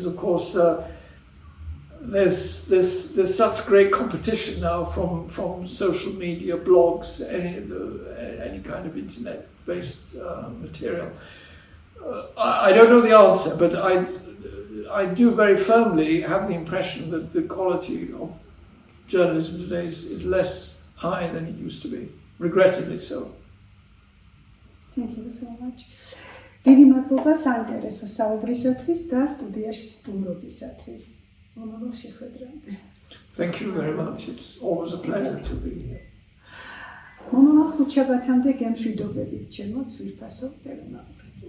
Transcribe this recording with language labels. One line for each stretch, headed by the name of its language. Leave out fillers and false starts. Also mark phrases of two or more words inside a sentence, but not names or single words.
English: Of course, there's such great competition now from social media, blogs, any kind of internet-based material. I don't know the answer, but I do very firmly have the impression that the quality of journalism today is less high than it used to be, regrettably so. Thank you so much.
Georgian: დიდი მადლობა საინტერესო საუბრისათვის და სტუდიაში სტუმრობისათვის. მომავალ შეხვედრამდე.
English: Thank you very much. It's always a pleasure to be here.
Georgian: მომავალ ხუთშაბათამდე გემშვიდობებით ჩემო ძვირფასო ტელემაყურებელს.